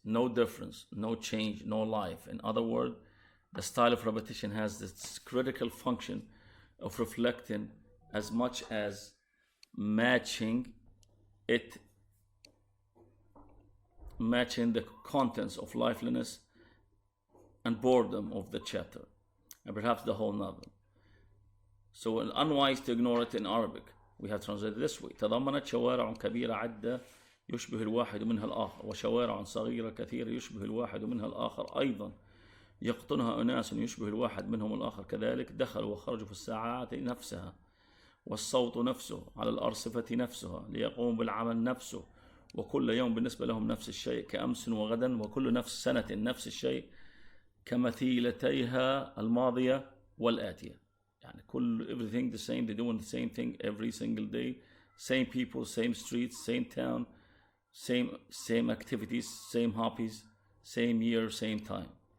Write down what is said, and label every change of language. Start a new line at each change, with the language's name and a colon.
English: No difference, no change, no life. In other words, the style of repetition has this critical function of reflecting as much as matching the contents of liveliness and boredom of the chapter, and perhaps the whole novel. So it's unwise to ignore it in Arabic. We have translated this way.
Arabic: تضمنت شوارع كبيرة عدة يشبه الواحد منها الآخر، وشوارع صغيرة كثيرة يشبه الواحد منها الآخر أيضا، يقطنها أناس يشبه الواحد منهم الآخر كذلك، دخلوا وخرجوا في الساعات نفسها، والصوت نفسه على الأرصفة نفسها، ليقوم بالعمل نفسه، وكل يوم بالنسبة لهم نفس الشيء كأمس وغدا، وكل نفس سنة نفس الشيء كمثيلتيها الماضية والآتية.
English: يعني everything the same, they're doing the same thing every single day, same people, same streets, same town, same activities, same hobbies, same year, same time.